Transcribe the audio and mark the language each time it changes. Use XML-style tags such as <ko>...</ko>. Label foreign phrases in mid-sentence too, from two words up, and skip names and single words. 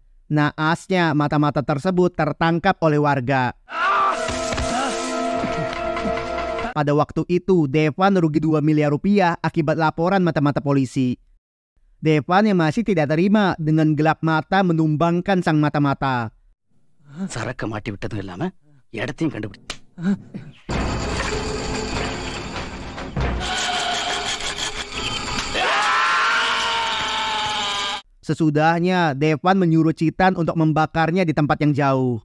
<id>Naasnya, mata-mata tersebut tertangkap oleh warga. Pada waktu itu, Devan rugi 2 miliar rupiah akibat laporan mata-mata polisi. Devan yang masih tidak terima dengan gelap mata menumbangkan sang mata-mata.</id> <ta>சரக்க மாட்டி விட்டதும் இல்லாம இடத்தையும் கண்டுபிடி.</ta> <id>Sesudahnya, Devan menyuruh Citan untuk membakarnya di tempat yang jauh.</id>